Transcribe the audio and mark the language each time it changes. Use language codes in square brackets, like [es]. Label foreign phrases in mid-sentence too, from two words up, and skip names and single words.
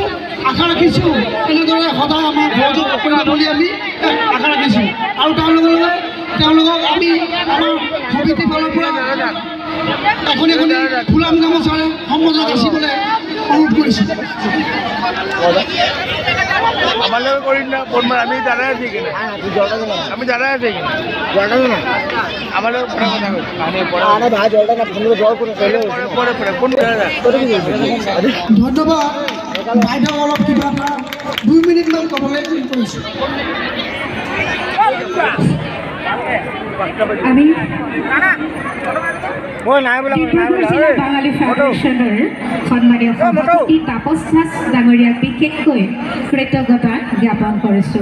[as] আশা ৰাখিছোঁ এনেদৰে সদায় আমাক সহযোগ কৰিব বুলি আমি আশা ৰাখিছোঁ। আৰু তাৰ লগে লগে তেওঁলোকক আমি আমাৰ সমিতিৰ ফালৰ পৰা এখন ফুলাম গামোচাৰে সম্বোধন যাচিবলৈ অনুৰোধ কৰিছোঁ। [bn] আমি দাঁড়ায় আছি কিনা আমি দাঁড়ায় আছি কিনা আমার [as] ধন্যবাদ বাইদেউ। অলপ কিবা এটা 2 মিনিটমান ক'বলৈ কৰিছোঁ। আমি ডিব্ৰুগড় জিলা বাঙালী ফেডাৰেশ্যনৰ সন্মানীয় সভাপতি তাপস দাস ডাঙৰীয়াক বিশেষকৈ কৃতজ্ঞতা জ্ঞাপন কৰিছোঁ।